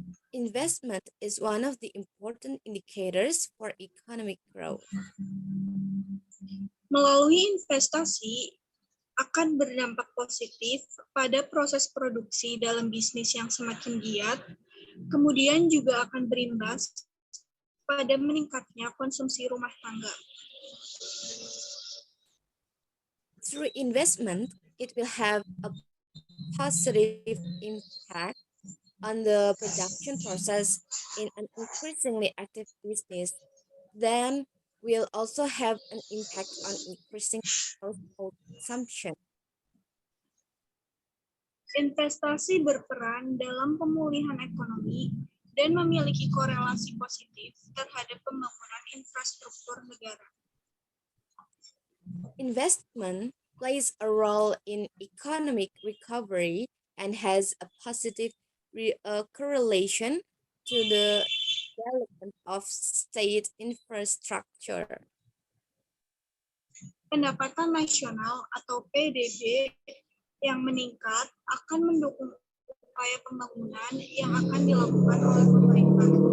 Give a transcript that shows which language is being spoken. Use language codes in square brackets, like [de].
[en] Investment is one of the important indicators for economic growth. [id] Melalui investasi akan berdampak positif pada proses produksi dalam bisnis yang semakin giat, kemudian juga akan berimbas pada meningkatnya konsumsi rumah tangga. [en] Through investment, it will have a positive impact on the production process in an increasingly active business. Then will also have an impact on increasing household consumption. [id] Investasi berperan dalam pemulihan ekonomi dan memiliki korelasi positif terhadap pembangunan infrastruktur negara. [en] Investment plays a role in economic recovery and has a positive correlation to the development of state infrastructure. [id] Pendapatan nasional atau PDB yang meningkat akan mendukung upaya pembangunan yang akan dilakukan oleh pemerintah.